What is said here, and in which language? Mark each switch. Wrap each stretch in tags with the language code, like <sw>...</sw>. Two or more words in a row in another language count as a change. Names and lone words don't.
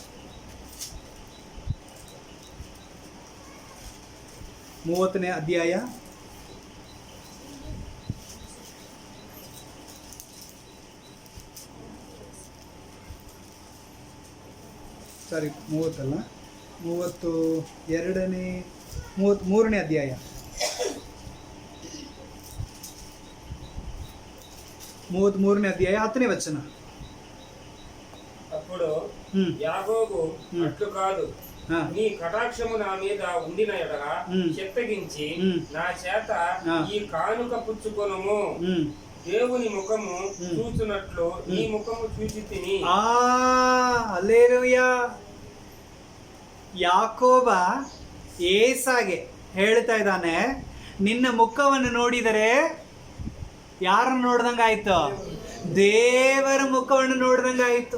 <kn>30ನೇ ಅಧ್ಯಾಯ 33ನೇ ಅಧ್ಯಾಯ 33ನೇ అధ్యాయ 10ನೇ వచన.</kn> <te>అప్పుడు యాకోబు అట్లు కాదు, నీ కటాక్షము నా మీద ఉండిన ఎడల చెత్తగించి నా చేత ఈ కానుక పుచ్చుకొనుము. దేవుని ముఖము చూచునట్లు నీ ముఖము చూచితిని.</te> <kn>ಹಲ್ಲೆಲೂಯಾ. ಯಾಕೋಬ ಏಸಾಗೆ ಹೇಳ್ತಾ ಇದ್ದಾನೆ, ನಿನ್ನ ಮುಖವನ್ನು ನೋಡಿದರೆ ಯಾರನ್ನು ನೋಡ್ದಂಗಾಯ್ತು? ದೇವರ ಮುಖವನ್ನು ನೋಡ್ದಂಗಾಯ್ತು.</kn>